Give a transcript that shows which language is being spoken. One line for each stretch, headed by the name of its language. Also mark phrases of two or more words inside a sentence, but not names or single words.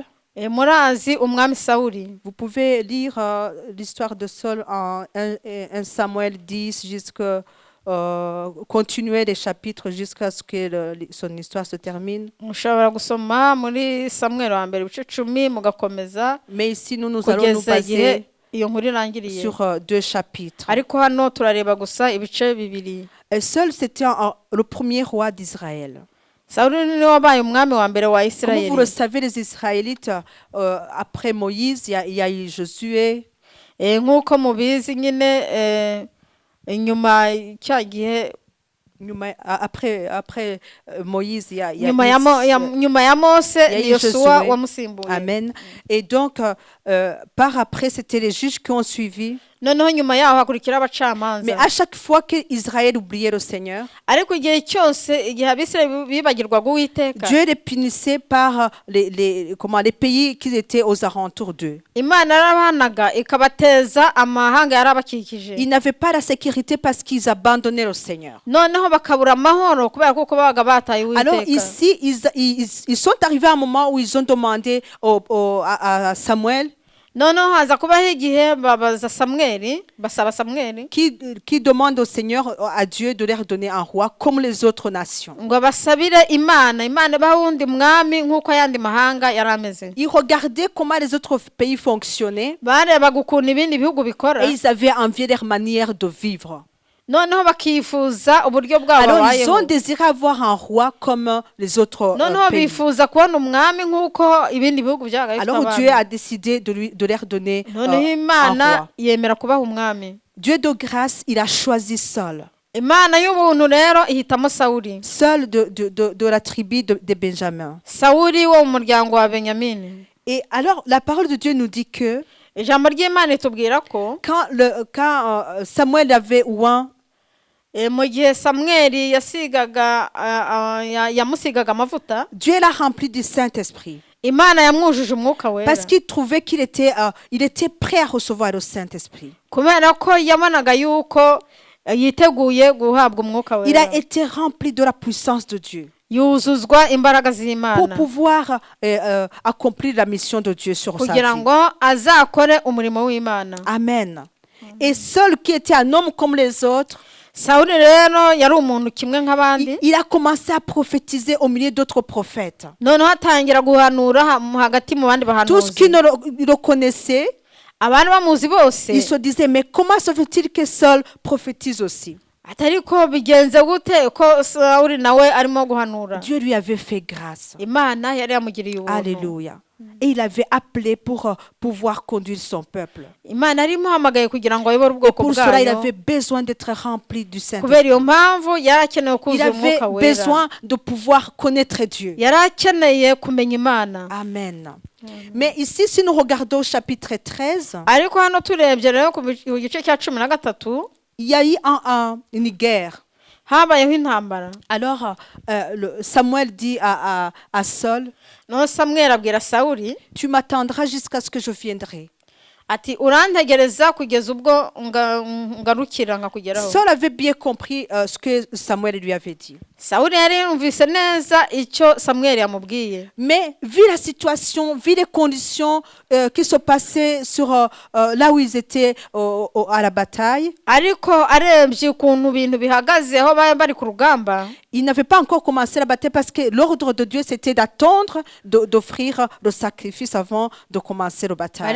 Kinyarwanda: Murazi umwami Sawuli.
French: Vous pouvez lire l'histoire de Saul en 1 Samuel 10 jusqu'à continuer les chapitres jusqu'à ce que son histoire se termine.
Kinyarwanda: Mushobora gusoma muri Samuel wa mbere ibice 10 mugakomeza.
French: Mais ici nous allons nous baser
Kinyarwanda: iyo nkuru irangiriye
French: sur 2 chapitres.
Kinyarwanda: Ariko hano turareba gusa ibice bibiri.
French: Saul c'était le premier roi d'Israël.
Kinyarwanda: Sawuli ni wabaye umwami wa mbere wa
French: Comme
Kinyarwanda: Isirayeli.
French: vous le savez, les Israélites, après Moïse, il y a eu Josué.
Kinyarwanda: Nk'uko mubizi nyine nyuma cya gihe
French: Après Moïse, il y a
Kinyarwanda: nyuma ya Mose ni Yosuwa wamusimbuye. Amen.
French: Et donc, par après, c'était les juges qui ont suivi.
Kinyarwanda: Noneho nyuma yaho hakurikira abacamanza.
French: Mais à chaque fois que Israël oubliait le Seigneur,
Kinyarwanda: ariko igihe cyose igihe Abisirayeli bibagirwaga Uwiteka,
French: Dieu les punissait par les pays qui étaient aux alentours d'eux.
Kinyarwanda: Imana yarabahanaga ikabateza amahanga yarabakikije.
French: Ils n'avaient pas la sécurité parce qu'ils abandonnaient le Seigneur.
Kinyarwanda: Noneho bakabura amahoro kubera kuko babaga bataye Uwiteka.
French: Alors ici, ils sont arrivés à un moment où ils ont demandé à Samuel,
Kinyarwanda: noneho haza kubaho igihe babaza Samweli, basaba Samweli
French: qui demande au Seigneur, à Dieu, de leur donner un roi comme les autres nations.
Kinyarwanda: ngo basabire Imana baha wundi mwami nk'uko ayandi mahanga yarameze.
French: Ils regardaient comment les autres pays fonctionnaient
Kinyarwanda: barebaga ukuntu ibindi bihugu bikora,
French: et ils avaient envie de leur manière de vivre.
Kinyarwanda: noneho bakifuza uburyo bwabo
French: Alors
Kinyarwanda: bayeho.
French: ils ont désiré avoir un roi comme les autres
Kinyarwanda: noneho
French: pays.
Kinyarwanda: bifuza kubona umwami nk'uko ibindi bihugu byaga bifite
French: Alors Dieu a décidé de leur donner
Kinyarwanda: noneho
French: un
Kinyarwanda: Imana
French: roi.
Kinyarwanda: yemera kubaha umwami.
French: Dieu de grâce, il a choisi Saul.
Kinyarwanda: Imana y'ubuntu rero ihitamo Sawuli.
French: Saul de la tribu de Benjamin.
Kinyarwanda: Sawuli wo mu muryango wa Benyamini.
French: Et alors la parole de Dieu nous dit que
Kinyarwanda: ijambo ry'Imana itubwira ko
French: quand Samuel avait oint,
Kinyarwanda: mu gihe Samweli yamusigaga amavuta,
French: Dieu l'a rempli du Saint-Esprit.
Kinyarwanda: Imana yamwujuje umwuka wera.
French: Parce qu'il trouvait qu'il était prêt à recevoir le Saint-Esprit.
Kinyarwanda: Kubera ko yabonaga yuko yiteguye guhabwa umwuka wera.
French: Il a été rempli de la puissance de Dieu
Kinyarwanda: yuzuzwa imbaraga z'Imana
French: pour pouvoir accomplir la mission de Dieu sur sa
Kinyarwanda: kugira
French: vie.
Kinyarwanda: ngo azakore umurimo w'Imana. Amen.
French: Et Saul, qui était un homme comme les autres,
Kinyarwanda: Sawuli rero yari umuntu kimwe nk'abandi.
French: Il a commencé à prophétiser au milieu d'autres prophètes.
Kinyarwanda: Noneho atangira guhanura hagati mu bandi bahanuzi.
French: Tous qui le connaissaient,
Kinyarwanda: abantu bamuzi bose,
French: ils se disaient, mais comment se fait-il que Saul prophétise aussi?
Kinyarwanda: atariko bigenze gute ko Sawuli nawe arimo guhanura?
French: Dieu lui avait fait grâce.
Kinyarwanda: Imana yari yamugiriye ubuntu. Alléluia.
French: Et il avait appelé pour pouvoir conduire son peuple.
Kinyarwanda: Imana ari muhamagaye kugira ngo ayobore
French: Et
Kinyarwanda: ubwoko
French: pour cela, il
Kinyarwanda: bwayo.
French: avait besoin d'être rempli du Saint-Esprit.
Kinyarwanda: Kubera iyo mpamvu yari akeneye
French: Il
Kinyarwanda: kuzuza
French: avait
Kinyarwanda: umwuka wera.
French: besoin de pouvoir connaître Dieu.
Kinyarwanda: Yari akeneye kumenya Imana. Amen.
French: Mais ici, si nous regardons au chapitre 13,
Kinyarwanda: ariko hano turebye rero ku gice cya 13
French: il y a eu une guerre.
Kinyarwanda: habayeho intambara.
French: Alors, Samuel dit à Saul,
Kinyarwanda: no Samweli abwira Sawuli,
French: tu m'attendras jusqu'à ce que je viendrai.
Kinyarwanda: ati urantegereza kugeza ubwo ngarukira nkakugeraho.
French: Saul avait bien compris ce que Samuel lui avait dit.
Kinyarwanda: Sawuli yari yumvise neza icyo Samweli yamubwiye.
French: Mais vu la situation, vu les conditions qui se passaient sur là où ils étaient à la bataille,
Kinyarwanda: ariko arebye ukuntu ibintu bihagaze aho bari ku rugamba,
French: il n'avait pas encore commencé la bataille parce que l'ordre de Dieu c'était d'attendre d'offrir le sacrifice avant de commencer la bataille.